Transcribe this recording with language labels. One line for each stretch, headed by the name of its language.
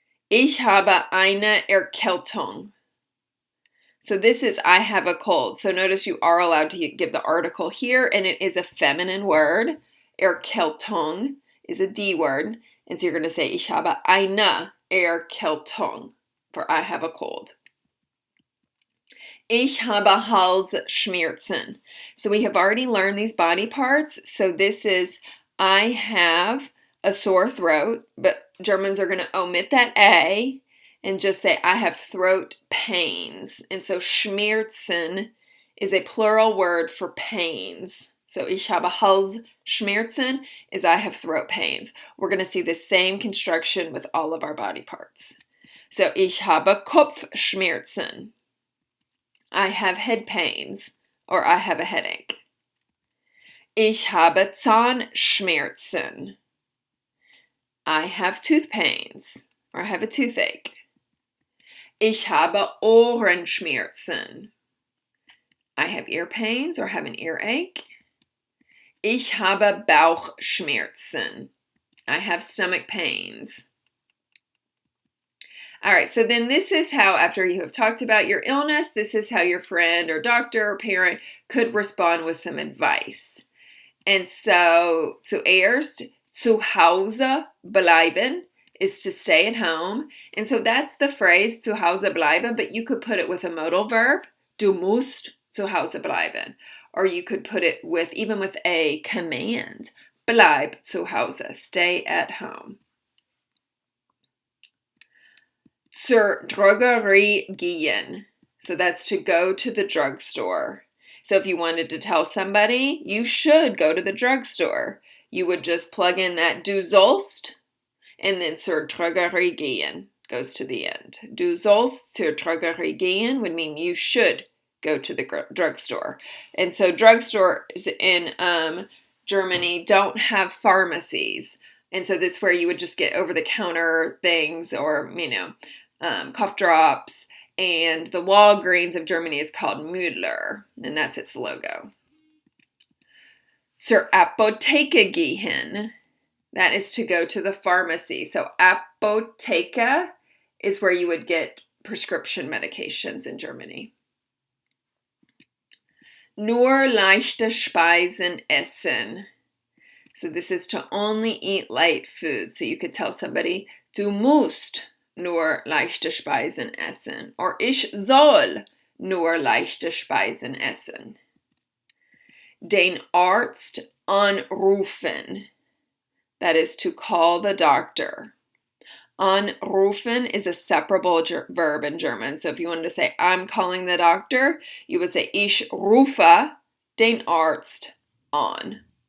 German: Ich habe eine Erkältung.
English: So this is I have a cold. So notice you are allowed to give the article here, and it is a feminine word. Erkältung is a D word. And so you're going to say
German: Ich habe eine Erkältung,
English: for I have a cold.
German: Ich habe Halsschmerzen.
English: So we have already learned these body parts. So this is I have a sore throat, but Germans are going to omit that A and just say I have throat pains. And so Schmerzen is a plural word for pains. So
German: ich habe Halsschmerzen
English: is I have throat pains. We're going to see the same construction with all of our body parts.
German: So ich habe Kopfschmerzen.
English: I have head pains, or I have a headache.
German: Ich habe Zahnschmerzen.
English: I have tooth pains, or I have a toothache.
German: Ich habe Ohrenschmerzen.
English: I have ear pains, or have an earache.
German: Ich habe Bauchschmerzen.
English: I have stomach pains. All right, so then this is how, after you have talked about your illness, this is how your friend or doctor or parent could respond with some advice. And so
German: zuerst zu Hause bleiben
English: is to stay at home. And so that's the phrase
German: zu Hause bleiben,
English: but you could put it with a modal verb.
German: Du musst zu Hause bleiben.
English: Or you could put it with, even with a command.
German: Bleib zu Hause,
English: stay at home.
German: Zur Drogerie gehen.
English: So that's to go to the drugstore. So if you wanted to tell somebody, you should go to the drugstore, you would just plug in that
German: du sollst,
English: and then
German: zur Drogerie gehen
English: goes to the end.
German: Du sollst zur Drogerie gehen
English: would mean you should go to the drugstore. And so drugstores in Germany don't have pharmacies. And so that's where you would just get over-the-counter things or, cough drops. And the Walgreens of Germany is called Müller, and that's its logo.
German: Zur Apotheke gehen.
English: That is to go to the pharmacy. So Apotheke is where you would get prescription medications in Germany.
German: Nur leichte Speisen essen.
English: So this is to only eat light food. So you could tell somebody,
German: du musst nur leichte Speisen essen. Or ich soll nur leichte Speisen essen. Den Arzt anrufen.
English: That is to call the doctor. Anrufen is a separable verb in German. So if you wanted to say, I'm calling the doctor, you would say,
German: ich rufe den Arzt an.